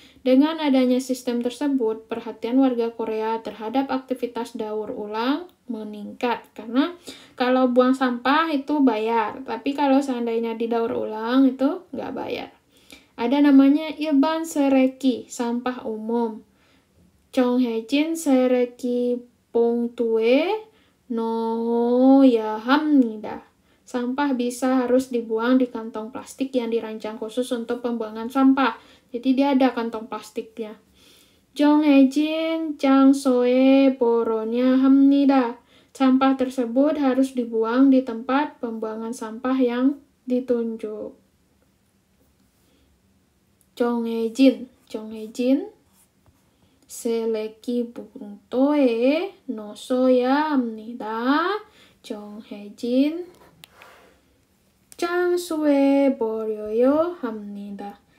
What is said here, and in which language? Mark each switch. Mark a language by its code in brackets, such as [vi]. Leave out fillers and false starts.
[id] Dengan adanya sistem tersebut, perhatian warga Korea terhadap aktivitas daur ulang meningkat. Karena kalau buang sampah itu bayar, tapi kalau seandainya didaur ulang itu nggak bayar. Ada namanya 일반 쓰레기, sampah umum. [ko] 정해진 쓰레기 봉투에 넣어야 합니다. [id] Sampah harus dibuang di kantong plastik yang dirancang khusus untuk pembuangan sampah. Jadi dia ada kantong plastiknya. [ko] 정해진 장소에 버려야 합니다. [id] Sampah tersebut harus dibuang di tempat pembuangan sampah yang ditunjuk. [ko] 정해진 쓰레기 봉투에 넣어야 합니다. 정해진 장소에 버려야 합니다.